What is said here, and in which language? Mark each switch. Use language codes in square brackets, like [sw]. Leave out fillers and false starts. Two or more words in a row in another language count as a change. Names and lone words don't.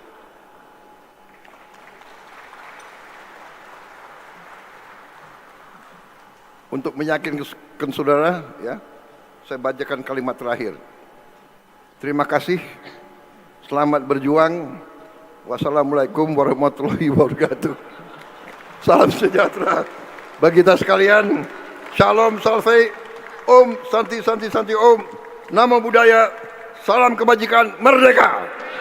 [id] Untuk meyakinkan saudara, ya, saya bacakan kalimat terakhir. Terima kasih, selamat berjuang. [ar] وَالسَّلَامُ عَلَيْكُمْ وَرَحْمَةُ اللهِ وَبَرَكَاتُهُ. [id] Salam sejahtera bagi kita sekalian. Shalom, [sa] salve. ॐ शान्तिः शान्तिः शान्तिः ॐ. [pi] Namo Buddhaya, [id] salam kebajikan, merdeka!